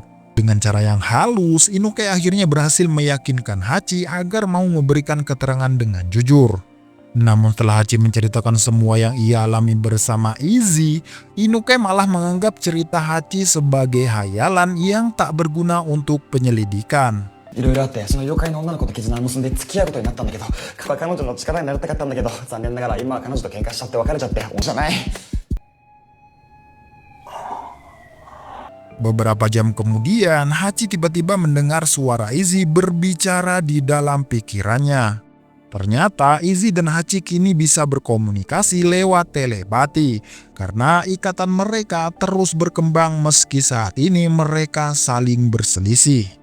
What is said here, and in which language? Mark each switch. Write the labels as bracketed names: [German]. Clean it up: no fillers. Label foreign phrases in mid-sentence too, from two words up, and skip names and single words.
[Indonesian] Dengan cara yang halus, Inukai akhirnya berhasil meyakinkan Hachi agar mau memberikan keterangan dengan jujur. Namun setelah Hachi menceritakan semua yang ia alami bersama Izzy, Inukai malah menganggap cerita Hachi sebagai hayalan yang tak berguna untuk penyelidikan. [Japanese] いろいろあって、その妖怪の女の子と絆を結んで付き合うことになったんだけど、彼女の力になりたかったんだけど、残念ながら今は彼女と喧嘩しちゃって別れちゃって、面白いない。 [Indonesian] Beberapa jam kemudian, Hachi tiba-tiba mendengar suara Izzy berbicara di dalam pikirannya. Ternyata Izzy dan Hachi kini bisa berkomunikasi lewat telepati karena ikatan mereka terus berkembang meski saat ini mereka saling berselisih.